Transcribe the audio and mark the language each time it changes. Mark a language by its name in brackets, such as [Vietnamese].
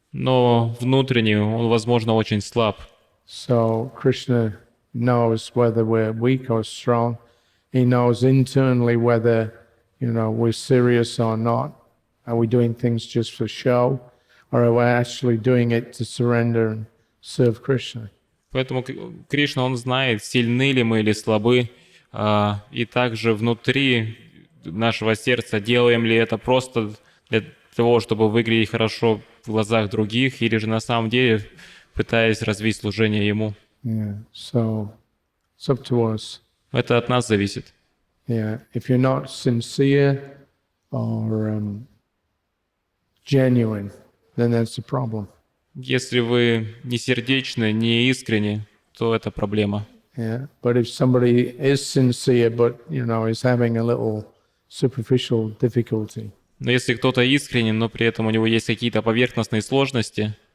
[Russian] Но внутренне он, возможно, очень слаб. [English] So Krishna knows whether we're weak or strong. He knows internally whether, we're serious or not. Are we doing things just for show? Or are we actually doing it to surrender and serve Krishna? [Russian] Поэтому Кришна, он знает, сильны ли мы или слабы. И также внутри нашего сердца делаем ли это просто для того, чтобы выглядеть хорошо в глазах других, или же на самом деле пытаясь развить служение Ему. [English] Yeah, so it's up to us. [Russian] Это от нас зависит. [English] Yeah, if you're not sincere or genuine, then that's a problem. [Russian] Если вы не сердечны, не искренни, то это проблема. [English] Yeah, but if somebody is sincere but, is having a little superficial difficulty, [Russian] Но если кто-то искренен, но при этом у него есть какие-то поверхностные сложности,